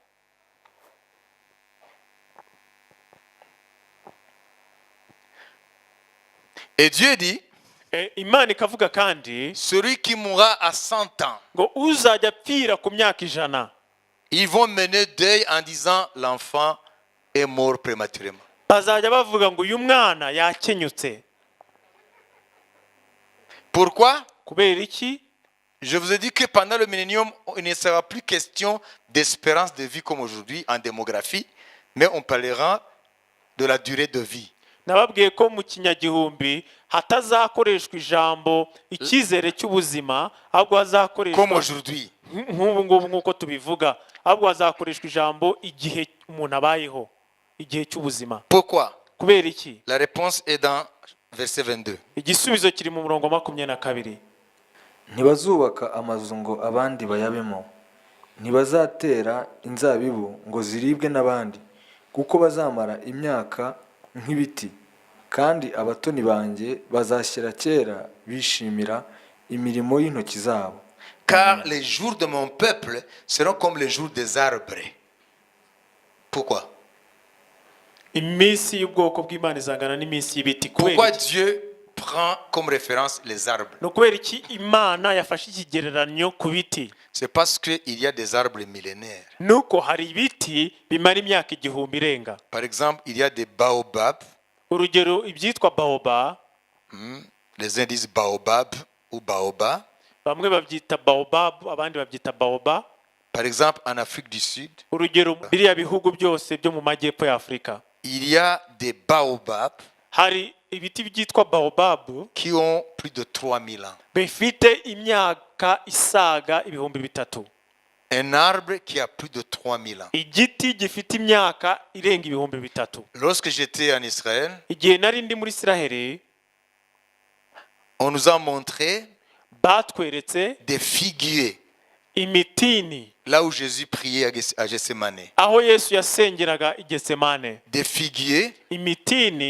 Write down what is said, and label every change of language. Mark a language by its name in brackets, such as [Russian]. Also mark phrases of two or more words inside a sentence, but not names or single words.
[French] Et Dieu dit, [Kinyarwanda] Imana ikavuga kandi [French] celui qui mourra à 100 ans, [Kinyarwanda] ngo uzajya apfira ku myaka 100 [French] ils vont mener deuil en disant l'enfant est mort prématurément. [Kinyarwanda] bazajya bavuga ngo uyu mwana yakenyutse. [French] Pourquoi? [Kinyarwanda] Kubera iki? [French] Je vous ai dit que pendant le millénium, il ne sera plus question d'espérance de vie comme aujourd'hui en démographie, mais on parlera de la durée de vie. [Kinyarwanda] Nababwiye ko mu kinyagihumbi hatazakoreshwa ijambo icyizere cy'ubuzima, ahubwo [French] Comme [Kinyarwanda] hazakoreshwa [French] aujourd'hui. [Kinyarwanda] nk'ubu ngubu nk'uko tubivuga, ahubwo hazakoreshwa ijambo igihe umuntu abayeho, igihe cy'ubuzima. [French] Pourquoi? [Kinyarwanda] Kubera iki? [French] La réponse est dans verset 22. [Kinyarwanda] Igisubizo kiri mu murongo 22. ntibazubaka amazu ngo abandi bayabemo, ntibazatera inzabibu ngo ziribwe n'abandi, kuko bazamara imyaka nk'ibiti, kandi abatoni banjye bazashyira kera bishimira imirimo y'intoki zabo. [French] Car les jours de mon peuple seront comme les jours des arbres. Pourquoi? [Kinyarwanda] Iminsi y'ubwoko bw'Imana izangana n'iminsi y'ibiti. [French] Pourquoi [Kinyarwanda] Kubera iki? [French] Dieu prend comme référence les arbres? [Kinyarwanda] No kubera iki Imana yafashe ikigereranyo ku biti? [French] C'est parce qu'il y a des arbres millénaires. [Kinyarwanda] Nuko hari ibiti bimara imyaka igihumbi irenga. [French] Par exemple, il y a des baobabs. [Kinyarwanda] Urugero ibyitwa baoba, [French] Les uns disent baobab ou baoba. [Kinyarwanda] bamwe babyita baobab, abandi babyita baoba. [French] Par exemple, en Afrique du Sud, [Kinyarwanda] Urugero biriya bihugu byose byo mu majyepfo ya Afurika, [French] il y a des baobabs [Kinyarwanda] hari ibiti byitwa baobab [French] qui ont plus de 3000 ans. [Kinyarwanda] bifite imyaka isaga 3000. [French] Un arbre qui a plus de 3000 ans. [Kinyarwanda] Igiti gifite imyaka irenga 3000. [French] Lorsque j'étais en Israël, [Kinyarwanda] Igihe nari ndi muri Isiraheli, [French] on nous a montré [Kinyarwanda] batweretse [French] des figuiers [Kinyarwanda] imitini [French] là où Jésus priait à Gethsemane. [Kinyarwanda] aho Yesu yasengeraga i Getsemane. [French] Des figuiers [Kinyarwanda] Imitini